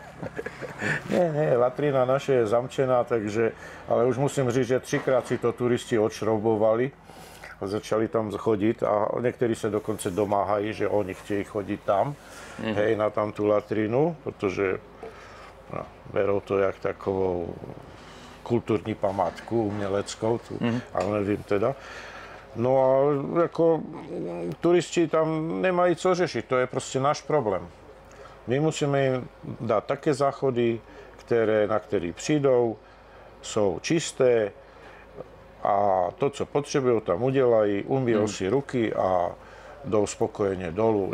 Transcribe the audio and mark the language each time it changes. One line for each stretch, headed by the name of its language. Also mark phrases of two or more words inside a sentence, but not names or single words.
Slovak: Nie, latrína naša je zamčená, takže, ale už
Czech: musím říct,
Slovak: že 3-krát si to turisti odšroubovali a začali tam chodiť a niektorí sa dokonca domáhajú, že oni chtějí chodiť tam, hej, na tam tú latrínu, pretože
Czech: berou to jak takovou kulturní památku uměleckou, ale nevím teda. No a jako turisti tam nemají co řešit, to je prostě náš problém. My musíme im dát také záchody, na které přijdou, jsou čisté a to, co potřebují, tam udělají, umýjou si ruky a jdou spokojeně dolů.